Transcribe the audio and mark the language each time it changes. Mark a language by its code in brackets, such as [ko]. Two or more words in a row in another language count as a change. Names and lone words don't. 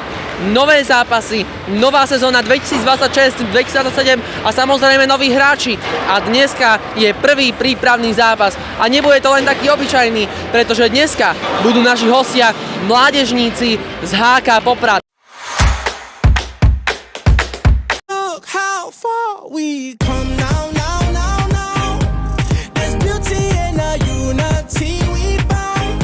[sk] Nové zápasy, nová sezóna 2026-2027 a samozrejme noví hráči. A dneska je prvý prípravný zápas. A nebude to len taký obyčajný, pretože dneska budú naši hostia mládežníci z HK Poprad. [en] Look how far we come now, now, now, now. There's beauty in the unity we found.